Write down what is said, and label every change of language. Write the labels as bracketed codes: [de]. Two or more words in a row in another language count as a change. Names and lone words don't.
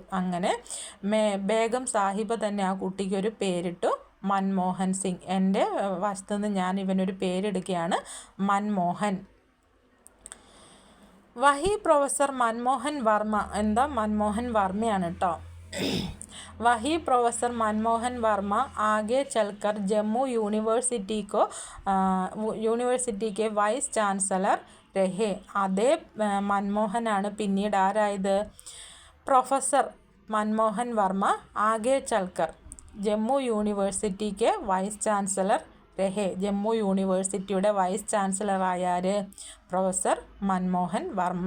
[ml] അങ്ങനെ ബേഗം സാഹിബ തന്നെ ആ കുട്ടിക്ക് ഒരു പേരിട്ടു, മൻമോഹൻ സിംഗ്. എൻ്റെ വശത്തുനിന്ന് ഞാൻ ഇവനൊരു പേരെടുക്കുകയാണ്, മൻമോഹൻ. വഹി പ്രൊഫസർ മൻമോഹൻ വർമ്മ. എന്താ? മൻമോഹൻ വർമ്മയാണ് കേട്ടോ. [hi] वही प्रोफेसर मनमोहन वर्मा आगे चलकर जम्मू യൂണിവേഴ്സിറ്റി के [en] vice chancellor [hi] रहे. [ml] അതേ മൻമോഹനാണ് പിന്നീട് ആരായത്? [hi] प्रोफेसर मनमोहन वर्मा आगे चलकर जम्मू यूनिवर्सिटी के [en] vice chancellor [hi] रहे. [ml] ജമ്മു യൂണിവേഴ്സിറ്റിയുടെ വൈസ് ചാൻസലറായ ആര്? പ്രൊഫസർ മൻമോഹൻ വർമ്മ.